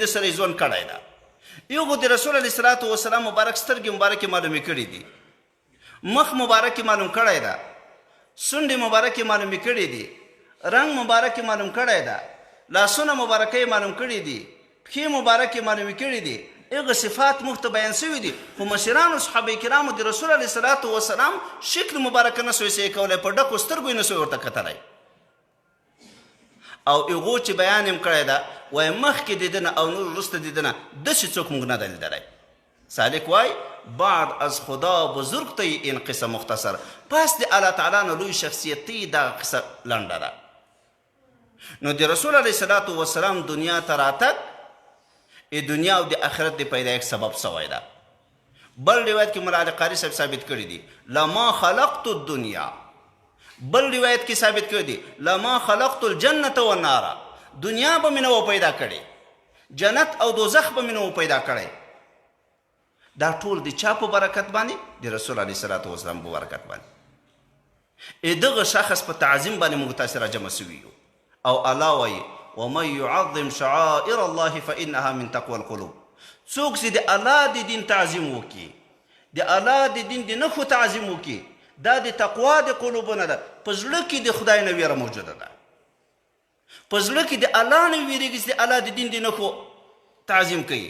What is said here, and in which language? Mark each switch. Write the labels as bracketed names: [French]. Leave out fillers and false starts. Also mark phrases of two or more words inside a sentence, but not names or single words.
[Pashto] د سره ژوند کړی ده هغو د رسول [Arabic] علیه صلات وسلام [Pashto] مبارک سترګې مبارکې معلومې کړي دي مخ مبارکې معلوم کړی ده سونډې مبارکې معلومې کړي دي رنګ مبارکې معلوم کړی ده لاسونه مبارکې معلوم کړي دي پښې مبارکې معلومې کړي دي هغه صفات موږ ته بیان شوي دي خو مشرانو صحابه کرامو د رسول [Arabic] علیه صلات وسلام [Pashto] شکل مبارکه نه سوی صحیح کولی په ډکو سترګو یې نه سوی ورته کتلی او هغو چې بیان یې کړی ده وایي مخکې د ده نه او نور وروسته د ده نه داسې څوک موږ نه ده لیدلی سالک وایي [Persian] بعد از خدا بزرگ تی این قصه مختصر [Pashto] پس د الله تعالی نه لوی شخصیت تی دا قصه لنډه ده نو د رسول [Arabic] علیه صلات وسلام [Pashto] دنیا ته راتګ دنیا او د آخرت د پیدایښت سبب سوی ده. بل روایت کې مولا علی قاري صاحب ثابت کړي دي [Arabic] لما خلقت الدنیا. [Pashto] بل روایت کې ثابت کړي دي [Arabic] لما خلقت الجنة والنار. [Pashto] دنیا به مې نه و پیدا کړې، جنت او دوزخ به مې نه و پیدا کړی. دا ټول د چا په برکت باندې؟ د رسول [Arabic] علیه صلات وسلام [Pashto] په برکت باندې. دغه شخص په تعظیم باندې موږ تاسې راجمع سوي یو. او الله وایي [Arabic] ومن يعظم شعائر الله فإنها من تقوى القلوب. [Pashto] څوک چې د الله د دین تعظیم وکړي، د الله د دین د نښو تعظیم وکړي، دا د تقوا د قلوبو نه ده. په زړه کې د خدای نه ویره موجوده ده، په زړه کې د الله نه ویرېږي چې د الله د دین د نښو تعظیم کوي.